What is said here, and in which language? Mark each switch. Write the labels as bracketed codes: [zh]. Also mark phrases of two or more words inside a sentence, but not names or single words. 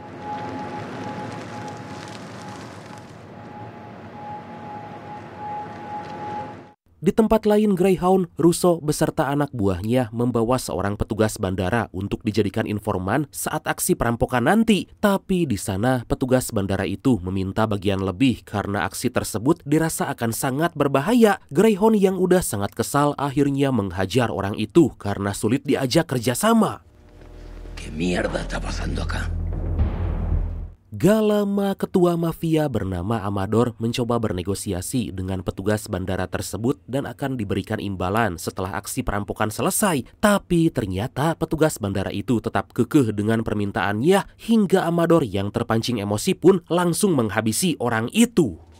[id] Di tempat lain Greyhound, Russo beserta anak buahnya membawa seorang petugas bandara untuk dijadikan informan saat aksi perampokan nanti. Tapi di sana petugas bandara itu meminta bagian lebih karena aksi tersebut dirasa akan sangat berbahaya. Greyhound yang udah sangat kesal akhirnya menghajar orang itu karena sulit diajak kerjasama. [es] ¿Qué mierda está pasando acá? [id] Gak lama ketua mafia bernama Amador mencoba bernegosiasi dengan petugas bandara tersebut dan akan diberikan imbalan setelah aksi perampokan selesai. Tapi ternyata petugas bandara itu tetap kekeh dengan permintaannya hingga Amador yang terpancing emosi pun langsung menghabisi orang itu.